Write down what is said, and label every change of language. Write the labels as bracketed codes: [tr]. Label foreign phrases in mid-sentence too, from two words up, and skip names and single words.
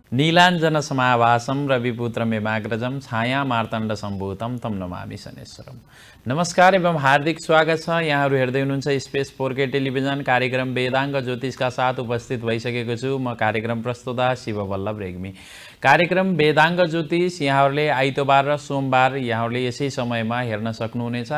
[sa] नीलाञ्जन समाभासं रविपुत्रमेवाग्रजं छाया मार्तण्ड सम्भूतं तं नमामि शनेश्वरम। [ne] नमस्कार एवं हार्दिक स्वागत छ। यहाँहरू हेर्दै हुनुहुन्छ स्पेस 4K टेलिभिजन कार्यक्रम वेदाङ्ग ज्योतिषका साथ उपस्थित भइसकेको छु। म कार्यक्रम प्रस्तुता शिववल्लभ रेग्मी। कार्यक्रम वेदाङ्ग ज्योतिष यहाँहरूले आइतबार र सोमबार यहाँहरूले यसै समयमा हेर्न सक्नुहुनेछ।